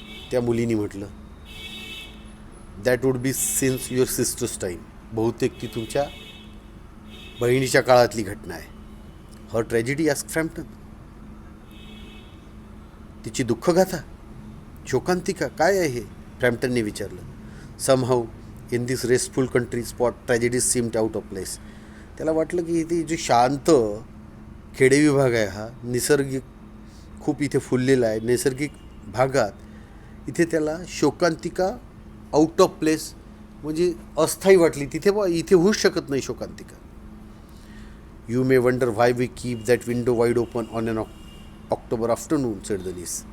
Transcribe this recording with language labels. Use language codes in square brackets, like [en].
[mr] त्या मुलीने म्हटलं, [en] That would be since your sister's time. [mr] बहुतेक ती तुमच्या बहिणीच्या काळातली घटना आहे. [en] Her tragedy ask Frampton. [mr] तिची दुःखगाथा, शोकांतिका काय आहे हे फ्रॅम्प्टनने विचारलं. [en] Somehow in this restful country spot tragedies seemed out of place. [mr] त्याला वाटलं की इथे जो शांत खेडे विभाग आहे हा निसर्गिक खूप इथे फुललेला आहे नैसर्गिक भागात, इथे त्याला शोकांतिका आउट ऑफ प्लेस म्हणजे अस्थायी वाटली. तिथे इथे होऊच शकत नाही शोकांतिका. [en] You may wonder why we keep that window wide open on an October afternoon, said the niece.